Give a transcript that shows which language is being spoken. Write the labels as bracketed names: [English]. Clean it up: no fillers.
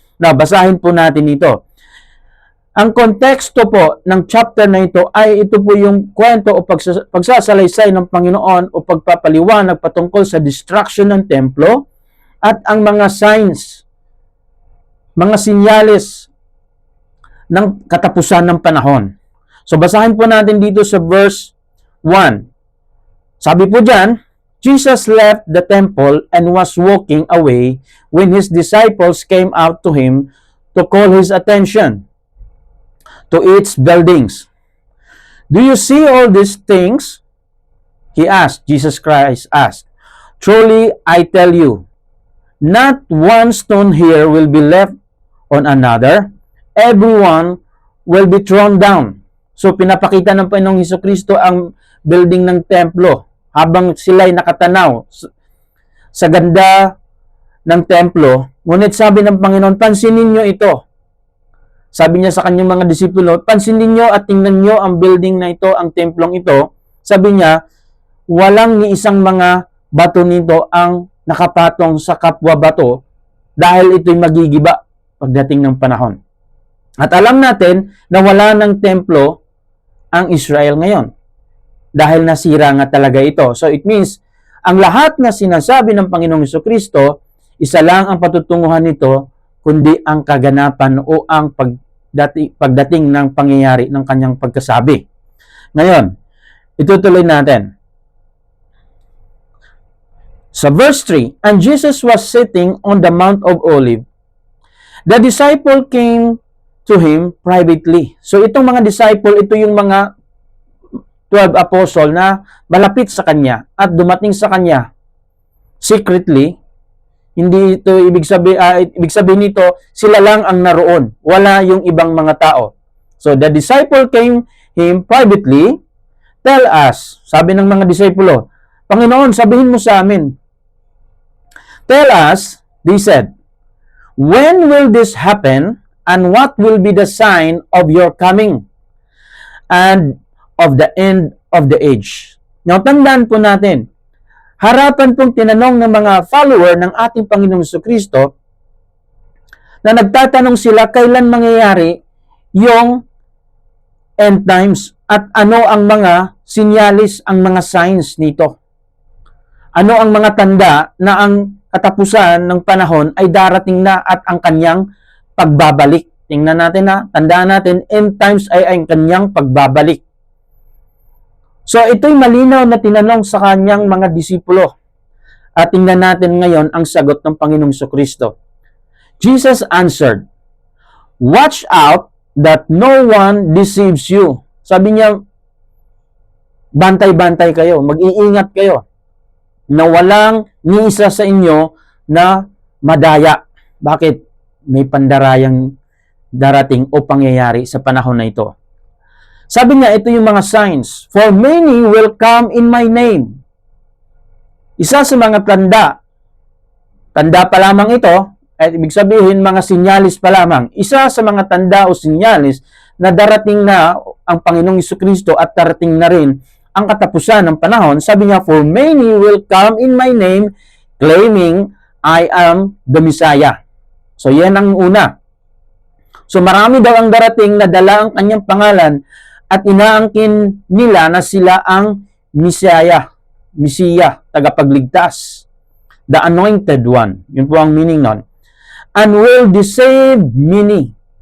[Filipino] Na basahin po natin ito. Ang konteksto po ng chapter na ito ay ito po yung kwento o pagsasalaysay ng Panginoon o pagpapaliwanag patungkol sa destruction ng templo at ang mga signs, mga sinyales ng katapusan ng panahon. So basahin po natin dito sa verse 1. Sabi po dyan, [English] Jesus left the temple and was walking away when his disciples came out to him to call his attention to its buildings. Do you see all these things? He asked. Jesus Christ asked. Truly, I tell you, not one stone here will be left on another. Everyone will be thrown down. [Filipino] So, pinapakita ng Panginoong Hesukristo ang building ng templo habang sila'y nakatanaw sa ganda ng templo. Ngunit sabi ng Panginoon, pansinin nyo ito. Sabi niya sa kanyang mga disipulo, pansinin nyo at tingnan nyo ang building na ito, ang templong ito. Sabi niya, walang ni isang mga bato nito ang nakapatong sa kapwa bato dahil ito'y magigiba pagdating ng panahon. At alam natin na wala ng templo ang Israel ngayon dahil nasira nga talaga ito. So it means, ang lahat na sinasabi ng Panginoong Hesukristo, isa lang ang patutunguhan nito, kundi ang kaganapan o ang pagdating ng pangyayari ng kanyang pagkasabi. Ngayon, itutuloy natin. [English] Sa verse 3, and Jesus was sitting on the Mount of Olives. The disciple came to him privately. [Filipino] So itong mga disciple, ito yung mga 12 apostle na malapit sa kanya at dumating sa kanya secretly. Hindi ito ibig sabihin nito, sila lang ang naroon. Wala yung ibang mga tao. [English] So the disciple came him privately. Tell us, [Filipino] sabi ng mga disipulo, Panginoon, sabihin mo sa amin. [English] Tell us, they said, when will this happen and what will be the sign of your coming and of the end of the age? [Filipino] Now, tandaan po natin, harapan pong tinanong ng mga follower ng ating Panginoong Hesukristo na nagtatanong sila kailan mangyayari yung end times at ano ang mga sinyalis, ang mga signs nito. Ano ang mga tanda na ang katapusan ng panahon ay darating na at ang kanyang pagbabalik. Tingnan natin na, tandaan natin, end times ay ang kanyang pagbabalik. So ito'y malinaw na tinanong sa kanyang mga disipulo. At tingnan natin ngayon ang sagot ng Panginoong Hesukristo. [English] Jesus answered, watch out that no one deceives you. [Filipino] Sabi niya, bantay-bantay kayo, mag-iingat kayo na walang ni isa sa inyo na madaya. Bakit? May pandarayang darating o pangyayari sa panahon na ito. Sabi niya, ito yung mga signs. [English] For many will come in my name. [Filipino] Isa sa mga tanda pa lamang ito, at ibig sabihin mga sinyalis pa lamang. Isa sa mga tanda o sinyalis na darating na ang Panginoong Hesukristo at darating na rin ang katapusan ng panahon. Sabi niya, [English] for many will come in my name, claiming I am the Messiah. [Filipino] So yan ang una. So marami daw ang darating na dala ang kanyang pangalan at inaangkin nila na sila ang Messiah, tagapagligtas. [English] The anointed one. [Filipino] Yun po ang meaning nun. [English] And will deceive many.